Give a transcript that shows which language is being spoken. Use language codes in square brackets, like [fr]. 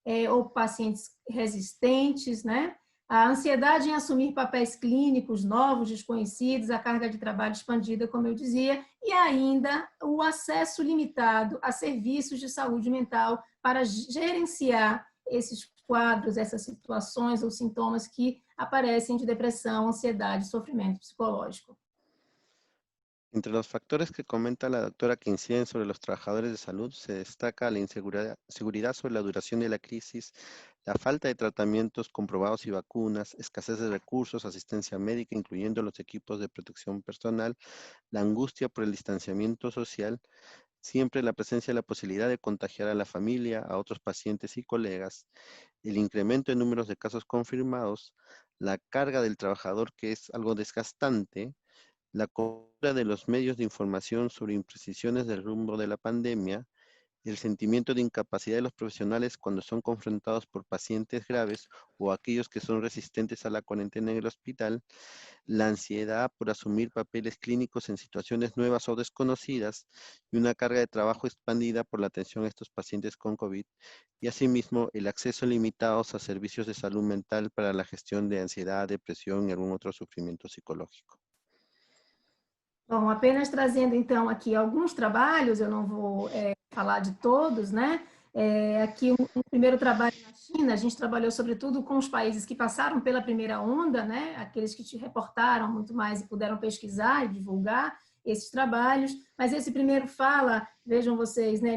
[pt] ou pacientes resistentes, né, a ansiedade em assumir papéis clínicos novos, desconhecidos, a carga de trabalho expandida, como eu dizia, e ainda o acesso limitado a serviços de saúde mental para gerenciar esses quadros, essas situações ou sintomas que aparecem de depressão, ansiedade, sofrimento psicológico. [es] Entre los factores que comenta la doctora que inciden sobre los trabajadores de salud, se destaca la inseguridad sobre la duración de la crisis, la falta de tratamientos comprobados y vacunas, escasez de recursos, asistencia médica, incluyendo los equipos de protección personal, la angustia por el distanciamiento social, siempre la presencia de la posibilidad de contagiar a la familia, a otros pacientes y colegas, el incremento en números de casos confirmados, la carga del trabajador que es algo desgastante, la cobertura de los medios de información sobre imprecisiones del rumbo de la pandemia, el sentimiento de incapacidad de los profesionales cuando son confrontados por pacientes graves o aquellos que son resistentes a la cuarentena en el hospital, la ansiedad por asumir papeles clínicos en situaciones nuevas o desconocidas y una carga de trabajo expandida por la atención a estos pacientes con COVID y asimismo el acceso limitado a servicios de salud mental para la gestión de ansiedad, depresión y algún otro sufrimiento psicológico. [pt] Bom, apenas trazendo então aqui alguns trabalhos, eu não vou falar de todos, né? Aqui um primeiro trabalho na China, a gente trabalhou sobretudo com os países que passaram pela primeira onda, né? Aqueles que te reportaram muito mais e puderam pesquisar e divulgar esses trabalhos, mas esse primeiro fala, vejam vocês, né?